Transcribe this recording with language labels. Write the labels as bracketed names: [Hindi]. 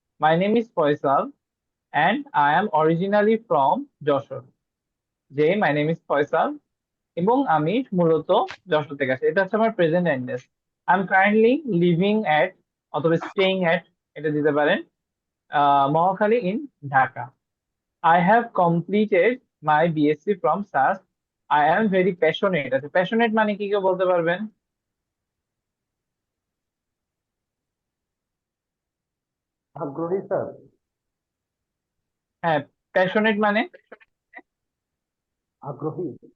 [English] My name is Faisal and I am originally from Jessore. My name is [Bangla] Faisal, এবং আমি মূলত যশোর থেকে আসি। এটা হচ্ছে আমার present address. [English] I am currently living at অথবা staying at, [Bangla] এটা দিতে পারেন, [English] Mohakhali in Dhaka. I have completed my BSc from SAS. I am very passionate। [Bangla] আচ্ছা, প্যাশনেট মানে কি কেউ বলতে পারবেন? আগ্রহী স্যার। হ্যাঁ, প্যাশনেট মানে, আগ্রহী।